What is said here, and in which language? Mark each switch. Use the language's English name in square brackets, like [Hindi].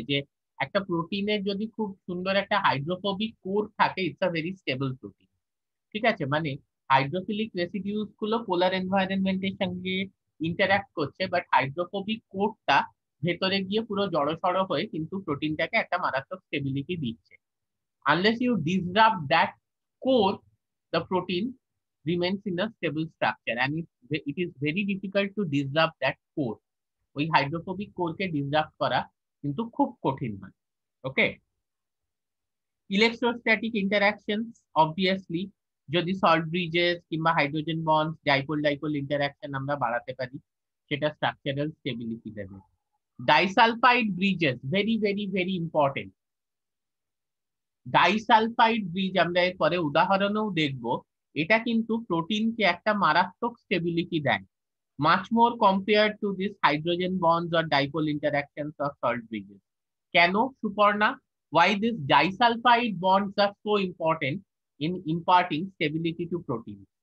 [Bangla] যে একটা প্রোটিনের যদি খুব সুন্দর একটা হাইড্রোফোবিক কোর থাকে, [English] It's a very stable protein. [Bangla] ঠিক আছে, মানে হাইড্রোফিলিক রেসিডিউস গুলো পোলার এনভায়রনমেন্টের সঙ্গে ইন্টারঅ্যাক্ট করছে, বাট হাইড্রোফোবিক কোরটা ভেতরে গিয়ে পুরো জড়সড় হয়ে কিন্তু প্রোটিনটাকে একটা মারাত্মক স্টেবিলিটি দিচ্ছে। [English] Unless you disrupt that core, the protein remains in a stable structure, and it is very difficult to disrupt that core. [Bangla] ওই হাইড্রোফোবিক কোরকে ডিসরাপ্ট করা কিন্তু খুব কঠিন হয়। ওকে। ইলেকট্রোস্ট্যাটিক ইন্টারাকশনস, অবভিয়াসলি যদি সল্ট ব্রিজেস কিংবা hydrogen bond dipole dipole interaction আমরা বাড়াতে পারি, সেটা স্ট্রাকচারাল স্টেবিলিটি দেবে। Disulphide Bridges, [English] Very very very important. [Bangla] Disulphide bridge আমরা এর পরে উদাহরণেও দেখব, এটা কিন্তু প্রোটিনকে একটা মারাত্মক স্টেবিলিটি দেয়, [English] much more compared to this hydrogen bonds or dipole interactions of salt bridges. [Bangla] কেন Suparna? [English] Why these disulfide bonds are so important in imparting stability to protein?